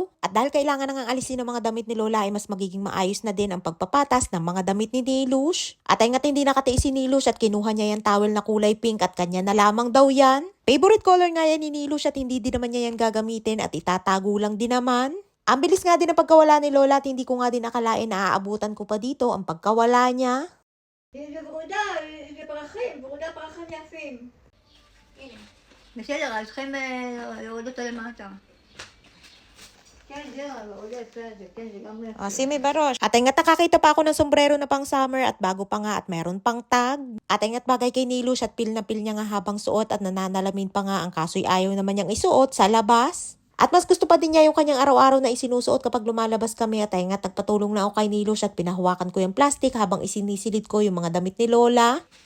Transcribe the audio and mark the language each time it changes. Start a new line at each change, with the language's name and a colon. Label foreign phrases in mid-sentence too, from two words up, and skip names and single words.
Filipino: At dahil kailangan nang alisin ng mga damit ni Lola ay mas magiging maayos na din ang pagpapatas ng mga damit ni Nilush. At nga't hindi nakatiis si Nilush at kinuha niya yung towel na kulay pink at kanya na lamang daw yan.
English: Favorite color
Filipino: nga yan ni Nilush at hindi din naman niya yan gagamitin at itatago lang din naman. Ang bilis nga din ang pagkawala ni Lola at hindi ko nga din akalain na aabutan ko pa dito ang pagkawala niya.
Hebrew: יפים. בסדר, אז צריכים להוריד אותו למטה. כן, זהו, עולה בסדר, כן, זה גם יפה.
Filipino: Si May Barosh. At nga't nakakita pa ako ng sombrero na pang summer at bago pa nga at meron pang tag. At nga't bagay kay Nilush at pil na pil niya nga habang suot at nananalamin pa nga ang kaso'y ayaw naman niyang isuot sa labas. At mas gusto pa din niya yung kanyang araw-araw na isinusuot kapag lumalabas kami at nga't nagpatulong na ako kay Nilush at pinahawakan ko yung plastic habang isinisilid ko yung mga damit ni Lola.